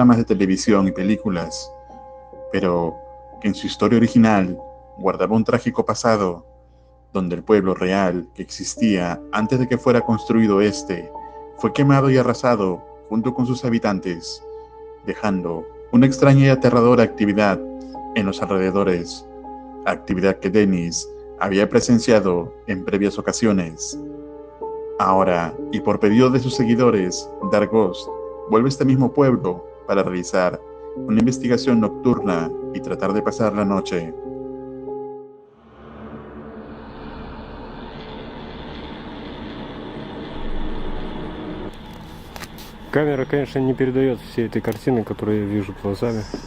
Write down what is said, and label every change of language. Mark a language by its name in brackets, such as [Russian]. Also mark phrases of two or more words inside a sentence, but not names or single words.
[Spanish] de televisión y películas, pero que en su historia original guardaba un trágico pasado, donde el pueblo real que existía antes de que fuera construido fue quemado y arrasado junto con sus habitantes, dejando una extraña y aterradora actividad en los alrededores, actividad que Dennis había presenciado en previas ocasiones. Ahora, y por pedido de sus seguidores, Dark Ghost vuelve a este mismo pueblo para realizar una investigación nocturna y tratar de pasar la noche. [Russian] Камера, конечно, не передает всей этой картины, которую я вижу глазами.